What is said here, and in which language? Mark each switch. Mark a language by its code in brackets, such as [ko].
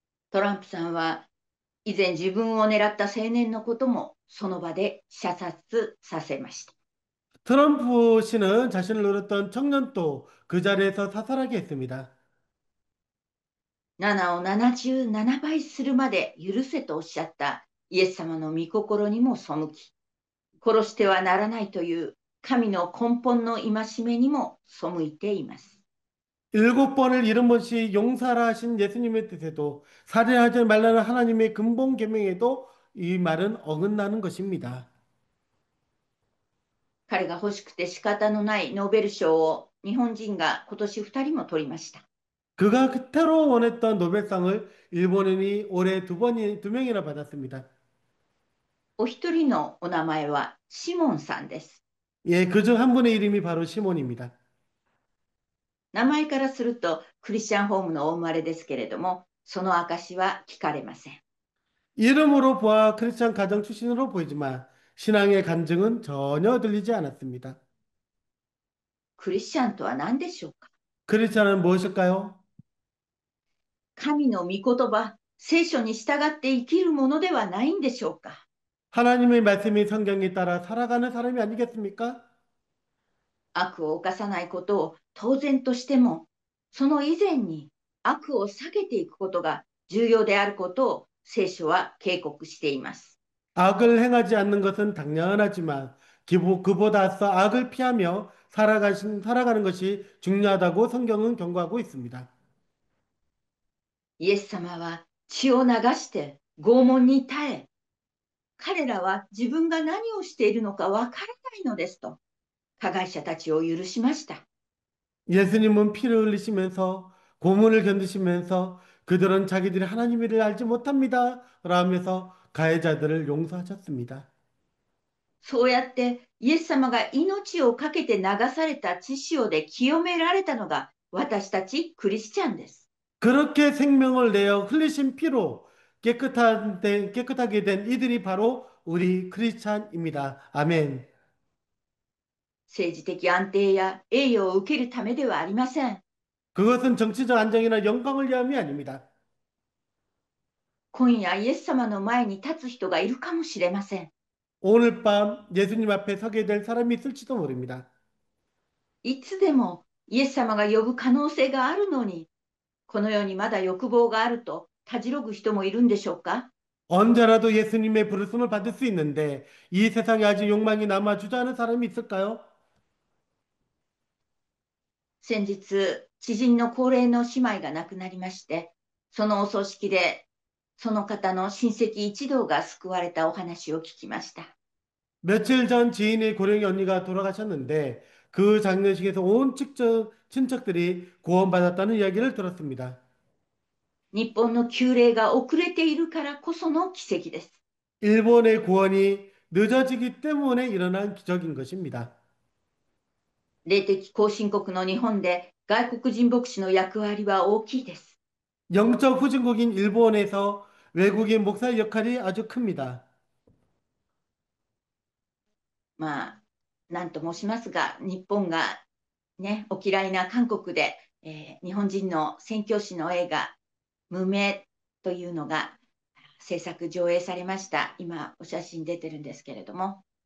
[ja] トランプさんは以前自分を狙った青年のこともその場で射殺させました。 [ko] 트럼프 씨는 자신을 노렸던 청년도 그 자리에서 사살하게 했습니다. [ja] 7を77倍するまで許せとおっしゃったイエス様の御心にも背き、殺してはならないという神の根本の戒めにも背いています。 [ko] 7번을 70번씩 용서하라 하신 예수님의 뜻에도 살인하지 말라는 하나님의 근본 계명에도 이 말은 어긋나는 것입니다. [ja] 彼が欲しくて仕方のないノーベル賞を日本人が今年2人も取りました。 [ko] 그가 그토록 원했던 노벨상을 일본인이 올해 두 명이나 받았습니다. [ja] お一人のお名前はシモンさんです。 [ko] 예, 그중 한 분의 이름이 바로 시몬입니다. [ja] 名前からするとクリスチャンホームのお生まれですけれども、その証は聞かれません。 [ko] 이름으로 보아 크리스찬 가정 출신으로 보이지만 신앙의 간증은 전혀 들리지 않았습니다. [ja] クリスチャンとは何でしょうか。 [ko] 크리스찬은 무엇일까요? [ja] 神の御言葉、聖書に従って生きるものではないんでしょうか。 [ko] 하나님의 말씀이 성경에 따라 살아가는 사람이 아니겠습니까? [ja] 悪を犯さないことを当然としても、その以前に悪を避けていくことが重要であることを聖書は警告しています。 [ko] 악을 행하지 않는 것은 당연하지만 그보다 앞서 악을 피하며 살아가는 것이 중요하다고 성경은 경고하고 있습니다. [ja] イエス様は血を流して拷問に耐え、彼らは自分が何をしているのかわからないのですと、加害者たちを許しました。 [ko] 예수님은 피를 흘리시면서 고문을 견디시면서 그들은 자기들이 하나님 일을 알지 못합니다. 라면서 가해자들을 용서하셨습니다. [ja] そうやってイエス様が命を懸けて流された血潮で清められたのが私たちクリスチャンです。 [ko] 그렇게 생명을 내어 흘리신 피로 깨끗하게 된 이들이 바로 우리 크리스찬입니다. 아멘. [ja] 政治的安定や栄誉を受けるためではありません。 [ko] 그것은 정치적 안정이나 영광을 위함이 아닙니다. [ja] 今夜イエス様の前に立つ人がいるかもしれません。 [ko] 오늘 밤 예수님 앞에 서게 될 사람이 있을지도 모릅니다. [ja] いつでもイエス様が呼ぶ可能性があるのに、この世にまだ欲望があるとたじろぐ人もいるんでしょうか。 [ko] 언제라도 예수님의 부르심을 받을 수 있는데 이 세상에 아직 욕망이 남아 주저하는 사람이 있을까요? [ja] 先日、知人の高齢の姉妹が亡くなりまして、そのお葬式でその方の親戚一同が救われたお話を聞きました。 [ko] 며칠 전 지인의 고령의 언니가 돌아가셨는데 그 장례식에서 온 친척들이 구원받았다는 이야기를 들었습니다. [ja] 日本の旧礼が遅れているからこその奇跡です。 [ko] 일본의 구원이 늦어지기 때문에 일어난 기적인 것입니다. [ja] 霊的後進国の日本で外国人牧師の役割は大きいです。 [ko] 영적 후진국인 일본에서 외국인 목사의 역할이 아주 큽니다. [ja] まあ、なんと申しますが、日本がね、お嫌いな韓国で、日本人の宣教師の映画、無名というのが制作上映されました。今、お写真出てるんですけれども、